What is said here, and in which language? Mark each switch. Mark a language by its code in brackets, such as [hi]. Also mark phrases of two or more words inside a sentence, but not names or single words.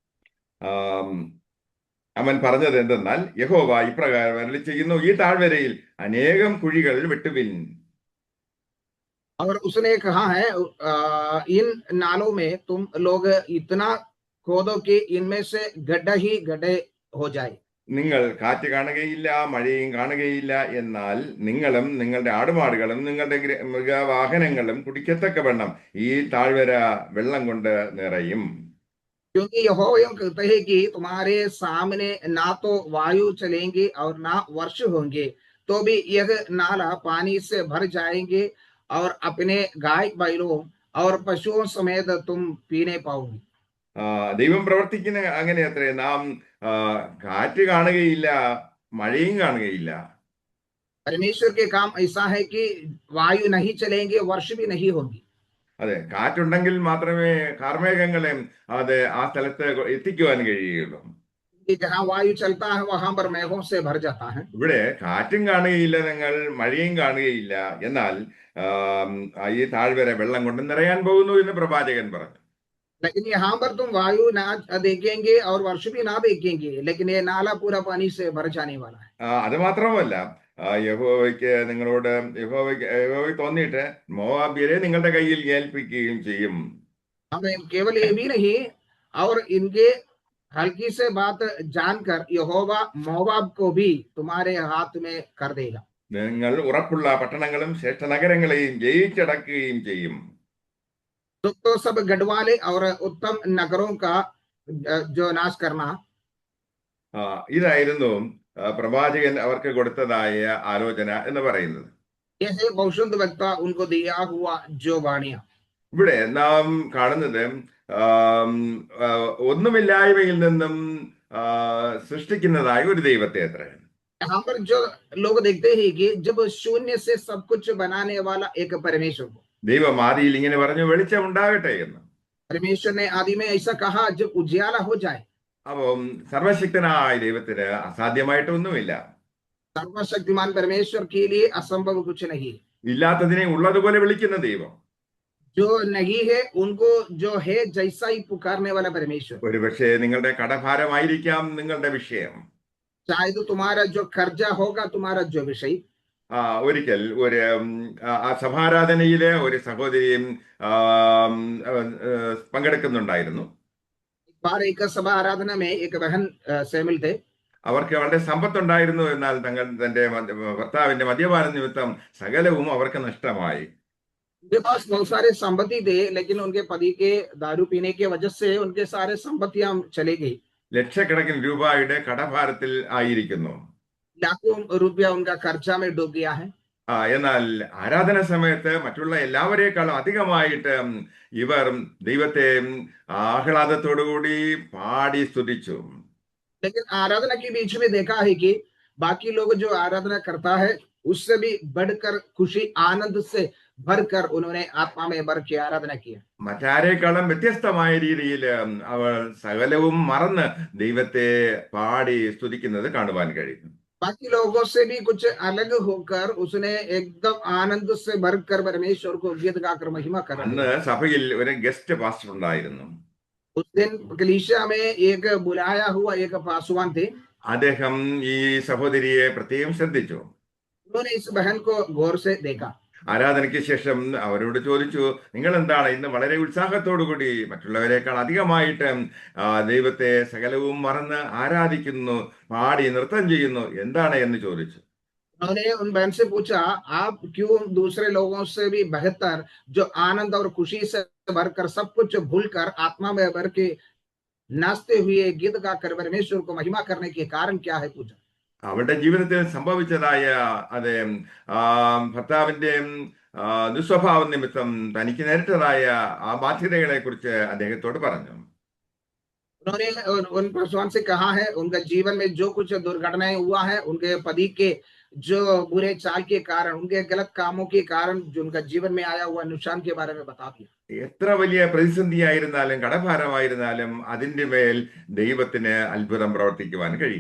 [ml] അവൻ പറഞ്ഞത് എന്തെന്നാൽ, യഹോവ ഇപ്രകാരം അരുളി ചെയ്യുന്നു, ഈ താഴ്വരയിൽ അനേകം കുഴികൾ വെട്ടുവിൻ. [hi] और उसने कहा है, इन नालों में तुम लोग इतना खोदो कि इनमें से गड्ढा ही गड्ढे हो जाए. [ml] നിങ്ങൾ കാറ്റ് കാണുകയില്ല, മഴയും കാണുകയില്ല, എന്നാൽ നിങ്ങളും നിങ്ങളുടെ ആടുമാടുകളും നിങ്ങളുടെ മൃഗവാഹനങ്ങളും കുടിക്കത്തക്കവണ്ണം ഈ താഴ്വര വെള്ളം കൊണ്ട് നിറയും. [hi] क्योंकि यहोवा कहते हैं कि तुम्हारे सामने ना तो वायु चलेंगे और ना वर्ष होंगे, तो भी यह नाला पानी से भर जाएंगे और अपने गाय बैलों और पशुओं समेत तुम पीने पाओगे. [ml] ദൈവം പ്രവർത്തിക്കുന്ന അങ്ങനെ അത്രേ. നാം കാറ്റ് കാണുകയില്ല, മഴയും കാണുകയില്ല. [hi] परमेश्वर के काम ऐसा है कि वायु नहीं चलेंगे, वर्ष भी नहीं होंगे. [ml] അതെ, കാറ്റുണ്ടെങ്കിൽ മാത്രമേ കാർമേഘങ്ങളെ അത് ആ സ്ഥലത്ത് എത്തിക്കുവാൻ കഴിയുകയുള്ളൂ. [hi] जहाँ वायु चलता है वहां पर मेघों से भर जाता है. [ml] ഇവിടെ കാറ്റും കാണുകയില്ല, നിങ്ങൾ മഴയും കാണുകയില്ല, എന്നാൽ ഈ താഴ്വര വെള്ളം കൊണ്ട് നിറയാൻ പോകുന്നു എന്ന് പ്രവാചകൻ പറഞ്ഞു. [hi] लेकिन यहाँ पर तुम वायु ना देखेंगे और वर्ष भी ना देखेंगे, लेकिन ये नाला पूरा पानी से भर जाने वाला है. [ml] അത് മാത്രമല്ല, യഹോവയ്ക്ക് യഹോവയ്ക്ക് തോന്നിയിട്ട് മോവാബ്യരെ നിങ്ങളുടെ കയ്യിൽ ഏൽപ്പിക്കുകയും ചെയ്യും. [hi] हमें केवल ये भी नहीं, और इनके हल्की से बात जानकर यहोवा मोवाब को भी तुम्हारे हाथ में कर देगा. [ml] നിങ്ങൾ ഉറപ്പുള്ള പട്ടണങ്ങളും ശ്രേഷ്ഠ നഗരങ്ങളെയും ജയിച്ചടക്കുകയും ചെയ്യും. [hi] तो सब गढ़वाले और उत्तम नगरों का जो नाश करना. [ml] ഇതായിരുന്നു പ്രവാചകൻ അവർക്ക് കൊടുത്തതായ ആലോചന എന്ന് പറയുന്നത്. [hi] यह भविष्यद्वक्ता उनको दिया हुआ जो वाणियां. [ml] ഇവിടെ നാം കാണുന്നത് ഒന്നുമില്ലായ്മയിൽ നിന്നും സൃഷ്ടിക്കുന്നതായ ഒരു ദൈവത്തെ അത്ര. [hi] यहाँ पर जो लोग देखते हैं कि जब शून्य से सब कुछ बनाने वाला एक परमेश्वर को. [ml] ദൈവം ആദിയിൽ ഇങ്ങനെ പറഞ്ഞു, വെളിച്ചം ഉണ്ടാകട്ടെ എന്ന്. [hi] परमेश्वर ने आदि में ऐसा कहा, जब उजियाला हो जाए. [ml] അപ്പം സർവശക്തനായ ദൈവത്തിന് അസാധ്യമായിട്ടൊന്നുമില്ല. [hi] सर्वशक्तिमान परमेश्वर के लिए असंभव कुछ नहीं. [ml] ഇല്ലാത്തതിനെ ഉള്ളതുപോലെ വിളിക്കുന്ന ദൈവം. [hi] जो नहीं है उनको जो है जैसा ही पुकारने वाला परमेश्वर. [ml] ഒരുപക്ഷെ നിങ്ങളുടെ കടഭാരമായിരിക്കാം നിങ്ങളുടെ വിഷയം. [hi] शायद तुम्हारा जो कर्जा होगा, तुम्हारा जो विषय. [ml] ഒരിക്കൽ ഒരു സഭാരാധനയിലെ ഒരു സഹോദരിയും പങ്കെടുക്കുന്നുണ്ടായിരുന്നു. [hi] एक सभा आराधना में एक बहन शामिल थे. [ml] അവർക്ക് വളരെ സമ്പത്തുണ്ടായിരുന്നു, എന്നാൽ തന്റെ ഭർത്താവിന്റെ മദ്യപാന നിമിത്തം സകലവും അവർക്ക് നഷ്ടമായി. [hi] उनके पास बहुत सारे संपत्ति थे, लेकिन उनके पति के दारू पीने की वजह से उनके सारे संपत्तियां चली गई. [ml] ലക്ഷക്കണക്കിന് രൂപയുടെ കടഭാരത്തിൽ ആയിരിക്കുന്നു. [hi] लाखों रुपया उनका कर्जा में डूब गया है. [ml] എന്നാൽ ആരാധന സമയത്ത് മറ്റുള്ള എല്ലാവരെക്കാളും അധികമായിട്ട് ഇവർ ദൈവത്തെ ആഹ്ലാദത്തോടുകൂടി പാടി സ്തുതിച്ചു. [hi] लेकिन आराधना के बीच में देखा है कि बाकी लोग जो आराधना करता है उससे भी बढ़कर खुशी आनंद से भरकर उन्होंने आत्मा में भर के आराधना किया. [ml] മറ്റാരേക്കാളും വ്യത്യസ്തമായ രീതിയിൽ അവൾ സകലവും മറന്ന് ദൈവത്തെ പാടി സ്തുതിക്കുന്നത് കാണുവാൻ കഴിയും. [hi] बाकी लोगों से भी कुछ अलग होकर उसने एकदम आनंद से भरकर परमेश्वर को गीत गाकर महिमा कर. [ml] അന്ന് സഭയിൽ ഒരു [en] guest pastor [ml] ഉണ്ടായിരുന്നു. [hi] उस दिन कलीसिया में एक बुलाया हुआ एक पासवान थे. [ml] അദ്ദേഹം ഈ സഹോദരിയെ പ്രത്യേകം ശ്രദ്ധിച്ചു. [hi] उन्होंने इस बहन को गौर से देखा. [ml] ആരാധനയ്ക്ക് ശേഷം അവരോട് ചോദിച്ചു, നിങ്ങൾ എന്താണ് ഇന്ന് വളരെ ഉത്സാഹത്തോടു കൂടി മറ്റുള്ളവരെക്കാൾ അധികമായിട്ട് ദൈവത്തെ സകലവും മറന്ന് ആരാധിക്കുന്നു, പാടി നൃത്തം ചെയ്യുന്നു, എന്താണ് എന്ന് ചോദിച്ചു. [hi] उन्होंने उन बहन से पूछा, आप क्यों दूसरे लोगों से भी बेहतर जो आनंद और खुशी से भरकर सब कुछ भूलकर आत्मा में भर के नाचते हुए गीत गाकर परमेश्वर को महिमा करने के कारण क्या है? पूछा। [ml] അവളുടെ ജീവിതത്തിൽ സംഭവിച്ചതായ അതെ ഭർത്താവിന്റെ ദുസ്വഭാവ നിമിത്തം തനിക്ക് നേരിട്ടതായ ആ ബാധ്യതകളെ കുറിച്ച് അദ്ദേഹത്തോട് പറഞ്ഞു. [hi] उन्होंने उन प्रसवान से कहा है, उनका जीवन में जो कुछ दुर्घटनाएं हुआ है, उनके पति के जो बुरे चाल के कारण, उनके गलत कामों के कारण जो उनका जीवन में आया हुआ नुकसान के बारे में बता दिया। [ml] എത്ര വലിയ പ്രതിസന്ധിയായിരുന്നാലും കടഭാരമായിരുന്നാലും അതിന്റെ മേൽ ദൈവത്തിന് അത്ഭുതം പ്രവർത്തിക്കുവാൻ കഴിയും.